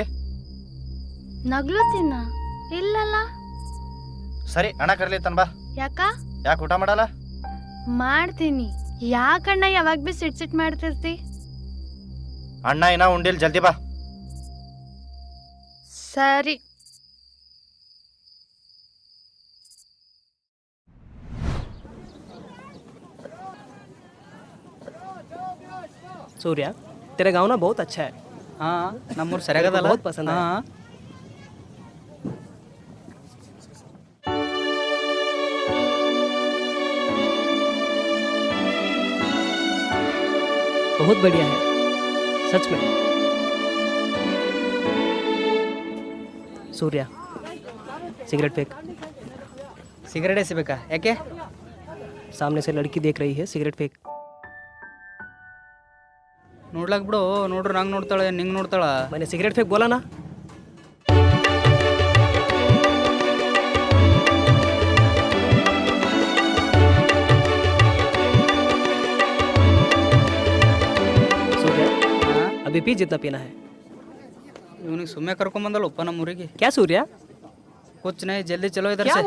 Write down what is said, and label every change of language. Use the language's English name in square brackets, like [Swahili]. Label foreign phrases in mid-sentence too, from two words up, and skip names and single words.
[Kannada] ನಗ್ಲುತ್ತೀನ? ಇಲ್ಲಲ್ಲ. ಸರಿ, ಅಣ್ಣ ಕರ್ಲಿತ್ತನ್ ಬಾ. ಯಾಕ? ಯಾಕೆ ಊಟ ಮಾಡಲ್ಲ? ಮಾಡ್ತೀನಿ. ಯಾಕಣ್ಣ ಯಾವಾಗ ಬಿ ಸಿಟ್ ಮಾಡ್ತಿರ್ತಿ? ಅಣ್ಣ ಇನ್ನ ಉಂಡಿಲ್, ಜಲ್ದಿ ಬಾ. ಸರಿ. [Hindi] सूर्या तेरा गाँव ना बहुत अच्छा है. [Kannada] ಹಾಂ, ನಮ್ಮೂರು ಸರಿಯಾಗದಲ್ಲ? [Hindi] बहुत पसंद है. [Kannada] ಹಾಂ. [Hindi] बहुत बढ़िया है सच में. सूर्या सिगरेट फेंक. [Kannada] ಸಿಗರೇಟ್ ಎಸಿಬೇಕಾ? ಯಾಕೆ? [Hindi] सामने से लड़की देख रही है, सिगरेट फेंक. [Kannada] ನೋಡ್ಲಾಕ್ ಬಿಡು, ನೋಡ್ರಿ ನಂಗೆ ನೋಡ್ತಾಳೆ, ನಿಂಗೆ ನೋಡ್ತಾಳ. [Hindi] मैंने सिगरेट फेंक बोला ना. सूर्या [Kannada] ಹಾಂ, [Hindi] अभी पी जितना पीना है. [Kannada] ಇವನಿಗೆ ಸುಮ್ಮನೆ ಕರ್ಕೊಂಬಂದಲ್ಲಪ್ಪ ನಮ್ಮ ಊರಿಗೆ. [Hindi] क्या सूर्या, कुछ नहीं, जल्दी चलो इधर क्या से.